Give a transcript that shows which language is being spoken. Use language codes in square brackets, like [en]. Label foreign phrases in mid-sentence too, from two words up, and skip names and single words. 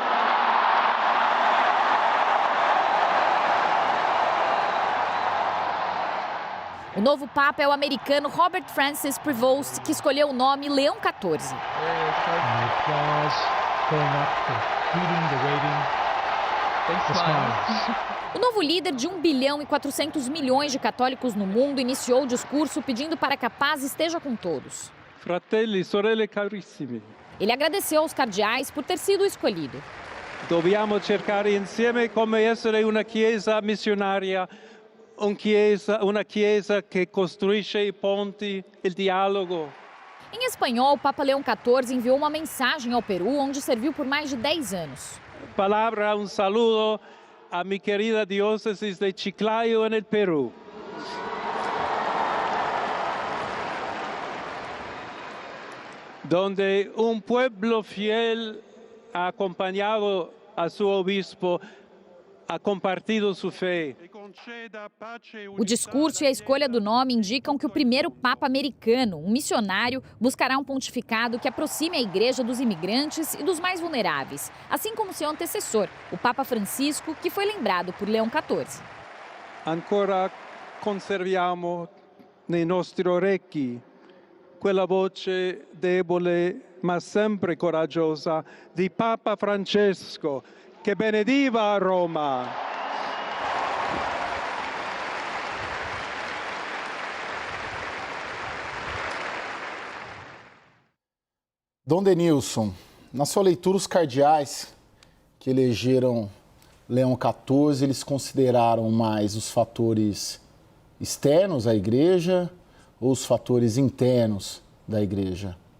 [pt] O novo Papa é o americano Robert Francis Prevost, que escolheu o nome Leão XIV. O novo líder de 1 bilhão e 400 milhões de católicos no mundo iniciou o discurso pedindo para que a paz esteja com todos. [it] Fratelli, sorelle carissimi. [pt] Ele agradeceu aos cardeais por ter sido escolhido. [it] Dobbiamo cercare insieme come essere una chiesa missionaria, una chiesa che costruisce i ponti, il dialogo. [pt] Em espanhol, o Papa Leão XIV enviou uma mensagem ao Peru, onde serviu por mais de 10 anos. [es] Palabra, un saludo a mi querida diócesis de Chiclayo en el Perú. Donde un pueblo fiel ha acompañado a su obispo, ha compartido su fe. [pt] O discurso e a escolha do nome indicam que o primeiro Papa americano, um missionário, buscará um pontificado que aproxime a Igreja dos imigrantes e dos mais vulneráveis, assim como seu antecessor, o Papa Francisco, que foi lembrado por Leão XIV. [it] Ancora conserviamo nei nostri orecchi quella voce debole ma sempre coraggiosa di Papa Francesco che benediva a Roma. [pt] Dom Denilson, na sua leitura, os cardeais que elegeram Leão XIV, eles consideraram mais os fatores externos à Igreja ou os fatores internos da Igreja?